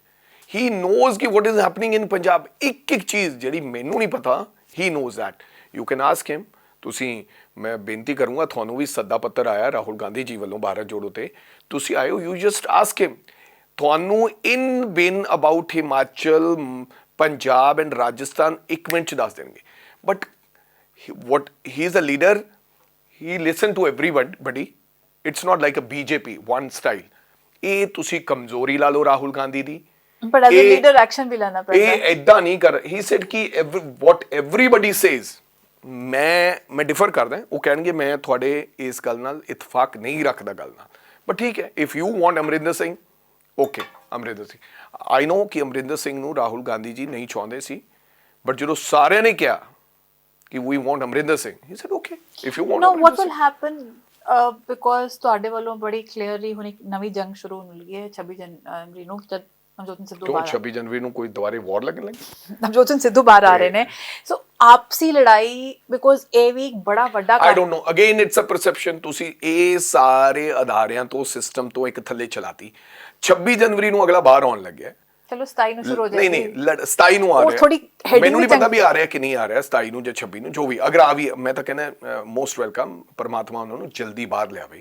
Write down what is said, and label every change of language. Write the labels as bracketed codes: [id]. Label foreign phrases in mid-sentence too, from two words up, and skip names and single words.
[en] He knows ki what is happening in Punjab. [pa] ਇੱਕ ਚੀਜ਼ ਜਿਹੜੀ ਮੈਨੂੰ ਨਹੀਂ ਪਤਾ, [en] he knows that. You can ask him. [pa] ਤੁਸੀਂ, ਮੈਂ ਬੇਨਤੀ ਕਰੂੰਗਾ, ਤੁਹਾਨੂੰ ਵੀ ਸੱਦਾ ਪੱਤਰ ਆਇਆ ਰਾਹੁਲ ਗਾਂਧੀ ਜੀ ਵੱਲੋਂ ਭਾਰਤ ਜੋੜੋ ਤੇ, ਤੁਸੀਂ ਆਇਓ, [en] you just ask him. [pa] ਤੁਹਾਨੂੰ ਇਨ ਬਿਨ ਅਬਾਊਟ ਹਿਮਾਚਲ, ਪੰਜਾਬ ਐਂਡ ਰਾਜਸਥਾਨ 1 ਮਿੰਟ ਚ ਦੱਸ ਦੇਣਗੇ। [en] ਬਟ what he is a leader, he listen to everybody, it's not like a BJP one style। [pa] ਇਹ ਤੁਸੀਂ ਕਮਜ਼ੋਰੀ ਲਾ ਲਓ ਰਾਹੁਲ ਗਾਂਧੀ ਦੀ, [en] but as a leader action [pa] ਵੀ ਲੈਣਾ ਪੈਂਦਾ ਇਹ ਐਦਾਂ ਨਹੀਂ ਕਰ। [en] he said ਕਿ what everybody says, [pa] ਮੈਂ ਡਿਫਰ ਕਰਦਾ। ਉਹ ਕਹਿਣਗੇ ਮੈਂ ਤੁਹਾਡੇ ਇਸ ਗੱਲ ਨਾਲ ਇਤਫਾਕ ਨਹੀਂ ਰੱਖਦਾ ਗੱਲ ਨਾਲ, ਬਟ ਠੀਕ ਹੈ, [en] if you want ਅਮਰਿੰਦਰ ਸਿੰਘ, ਓਕੇ ਅਮਰਿੰਦਰ ਸਿੰਘ। I know [pa] ਕਿ ਅਮਰਿੰਦਰ ਸਿੰਘ ਨੂੰ ਰਾਹੁਲ ਗਾਂਧੀ ਜੀ ਨਹੀਂ ਚਾਹੁੰਦੇ ਸੀ, ਬਟ ਜਦੋਂ ਸਾਰਿਆਂ ਨੇ ਕਿਹਾ ਕਿ [en] we want Amrinder Singh, he said okay, if you want no, Amrinder what will Singh। happen because [pa] ਤੁਹਾਡੇ ਵੱਲੋਂ ਬੜੀ ਕਲੀਅਰਲੀ ਹੁਣ ਇੱਕ ਨਵੀਂ ਜੰਗ ਸ਼ੁਰੂ ਹੋਣ ਲੱਗੀ ਹੈ 26 ਜਨਵਰੀ ਨੂੰ, ਜਦ ਨਵਜੋਤ ਸਿੰਘ ਸਿੱਧੂ ਕਿਉਂ ਬਾਹਰ 26 ਜਨਵਰੀ ਨੂੰ ਕੋਈ ਦੁਬਾਰੇ ਵਾਰ ਲੱਗਣ ਲੱਗੀ? ਨਵਜੋਤ ਸਿੰਘ ਸਿੱਧੂ ਬਾਹਰ ਆ ਰਹੇ ਨੇ, ਸੋ ਆਪਸੀ ਲੜਾਈ, ਬਿਕੋਜ਼ ਇਹ ਵੀ ਇੱਕ ਬੜਾ ਵੱਡਾ [en] I don't know, again it's a perception। [pa] ਤੁਸੀਂ ਇਹ ਸਾਰੇ ਅਦਾਰਿਆਂ ਤੋਂ, ਸਿਸਟਮ ਤੋਂ ਇੱਕ ਥੱਲੇ ਚਲਾਤੀ। 26 ਜਨਵਰੀ ਨੂੰ ਅਗਲਾ ਬਾਹਰ ਆਉਣ ਲੱਗਿਆ, ਚਲੋ 27 ਨੂੰ ਸ਼ੁਰੂ ਹੋ ਨਹੀਂ ਜਾਏਗੀ। ਨਹੀਂ 27 ਨੂੰ ਆ ਉਹ ਥੋੜੀ ਰਿਹਾ, heading ਮੈਨੂੰ ਨਹੀਂ ਵੀ ਪਤਾ ਵੀ ਆ ਰਿਹਾ ਕਿ ਨਹੀਂ ਆ ਰਿਹਾ 27 ਨੂੰ ਜਾਂ 26 ਨੂੰ, ਜੋ ਵੀ ਅਗਰ ਆ ਵੀ, ਮੈਂ ਤਾਂ ਕਹਿੰਦਾ [en] most welcome, [pa] ਪਰਮਾਤਮਾ ਉਹਨਾਂ ਨੂੰ ਜਲਦੀ ਬਾਹਰ ਲਿਆਵੇ।